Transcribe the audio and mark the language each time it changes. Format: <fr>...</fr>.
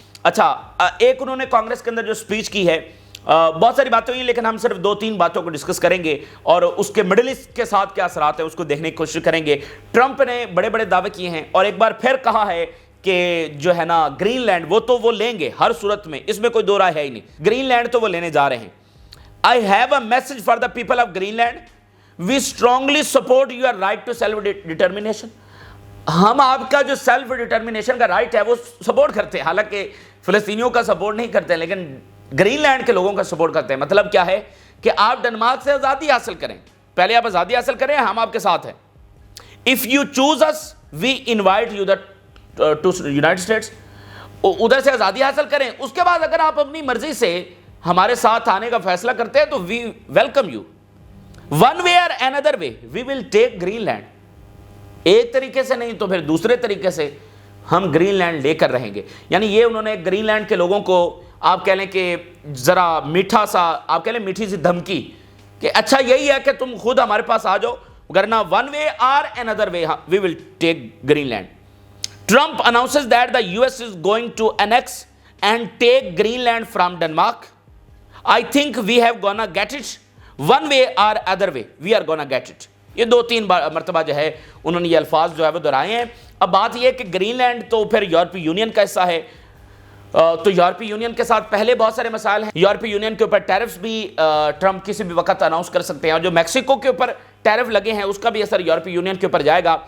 <ur>اچھا, ایک انہوں نے کانگریس کے اندر جو سپیچ کی ہے, بہت ساری باتیں ہوئی, لیکن ہم صرف 2-3 باتوں کو ڈسکس کریں گے اور اس کے مڈل ایسٹ کے ساتھ کیا اثرات ہیں اس کو دیکھنے کی کوشش کریں گے. ٹرمپ نے بڑے بڑے دعوے کیے ہیں اور ایک بار پھر کہا ہے کہ جو ہے نا گرین لینڈ وہ لیں گے ہر صورت میں, اس میں کوئی دو رائے ہے ہی نہیں, گرین لینڈ تو وہ لینے جا رہے ہیں.</ur> <en>I have a message for the people of Greenland. We strongly support your right to self-determination.</en> <ur>ہم آپ کا جو سیلف ڈٹرمنیشن کا رائٹ ہے وہ سپورٹ کرتے ہیں, حالانکہ فلسطینیوں کا سپورٹ نہیں کرتے ہیں لیکن گرین لینڈ کے لوگوں کا سپورٹ کرتے ہیں. مطلب کیا ہے کہ آپ ڈنمارک سے آزادی حاصل کریں, پہلے آپ آزادی حاصل کریں, ہم آپ کے ساتھ ہیں.</ur> <en>If you choose us, we invite you to United States.</en> <ur>ادھر سے آزادی حاصل کریں, اس کے بعد اگر آپ اپنی مرضی سے ہمارے ساتھ آنے کا فیصلہ کرتے ہیں تو</ur> <en>we welcome you. One way or another way, we will take Greenland.</en> <ur>ایک طریقے سے نہیں تو پھر دوسرے طریقے سے ہم گرین لینڈ لے کر رہیں گے. یعنی یہ انہوں نے گرین لینڈ کے لوگوں کو آپ کہہ لیں کہ ذرا میٹھا سا, آپ کہہ لیں میٹھی سی دھمکی کہ اچھا یہی ہے کہ تم خود ہمارے پاس آ جاؤ, ورنہ</ur> <en>one way or another way we will take Greenland. Trump announces that the US is going to annex and take Greenland from Denmark. I think we have gonna get it. One way or other way we are gonna get it.</en> <ur>یہ 2-3 مرتبہ جو ہے انہوں نے یہ الفاظ جو ہے وہ دہرائے ہیں. اب بات یہ ہے کہ گرین لینڈ تو پھر یورپی یونین کا حصہ ہے, تو یورپی یونین کے ساتھ پہلے بہت سارے مسائل ہیں. یورپی یونین کے اوپر ٹیرفز بھی ٹرمپ کسی بھی وقت اناؤنس کر سکتے ہیں, اور جو میکسیکو کے اوپر ٹیرف لگے ہیں اس کا بھی اثر یورپی یونین کے اوپر جائے گا.</ur>